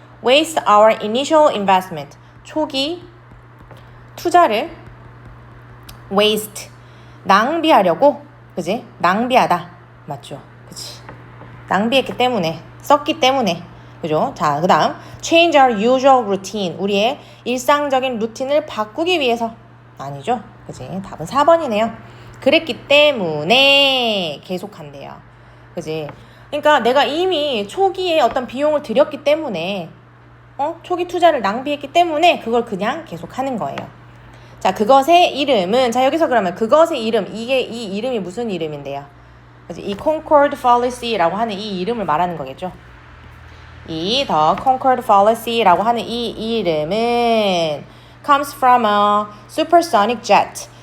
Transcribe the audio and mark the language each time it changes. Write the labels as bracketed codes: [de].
[en] waste our initial investment. [ko] 초기 투자를 waste. 낭비하려고. 그지? 낭비하다. 맞죠? 그치? 낭비했기 때문에. 썼기 때문에. 그죠? 자, 그 다음 [en] change our usual routine. [ko] 우리의 일상적인 루틴을 바꾸기 위해서. 아니죠? 그지? 답은 4번이네요. 그랬기 때문에 계속한대요. 그지? 그러니까 내가 이미 초기에 어떤 비용을 들였기 때문에 초기 투자를 낭비했기 때문에 그걸 그냥 계속하는 거예요. 자, 그것의 이름은, 자, 여기서 그러면 그것의 이름, 이 이름이 무슨 이름인데요? 그지? 이 Concord fallacy라고 하는 이 이름을 말하는 거겠죠. [en] 이 The Concord Fallacy라고 [ko] 하는 이 이름은 [en] comes from a supersonic jet.